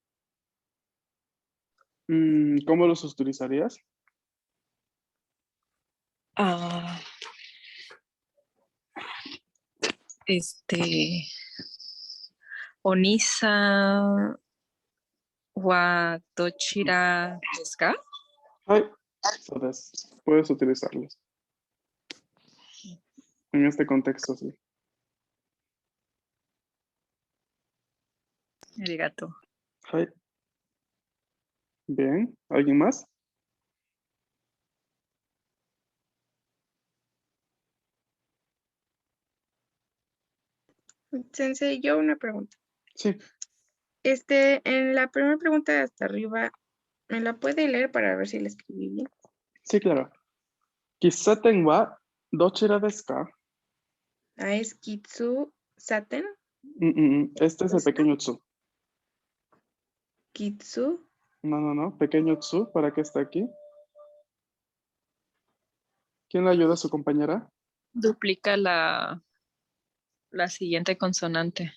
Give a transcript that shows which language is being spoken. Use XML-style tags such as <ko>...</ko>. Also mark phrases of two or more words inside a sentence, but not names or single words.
<es>¿Cómo los utilizarías?</es> <ja>Ah, オニサはどちらですか?</ja> <es>Hi. So puedes utilizarlos. En este contexto, sí. Arigato. Hi. Bien. ¿Alguien más? Sensei, yo una pregunta. Sí. En la primera pregunta de hasta arriba, ¿me la puede leer para ver si la escribí bien? Sí, claro.</es> <ja>喫茶店はどちらですか?</ja> <es>Ah, es Kitsu Saten. Este es el ¿Esta? pequeño tsu. Kitsu. No. Pequeño tsu, ¿para qué está aquí? ¿Quién le ayuda a su compañera? Duplica la siguiente consonante.</es>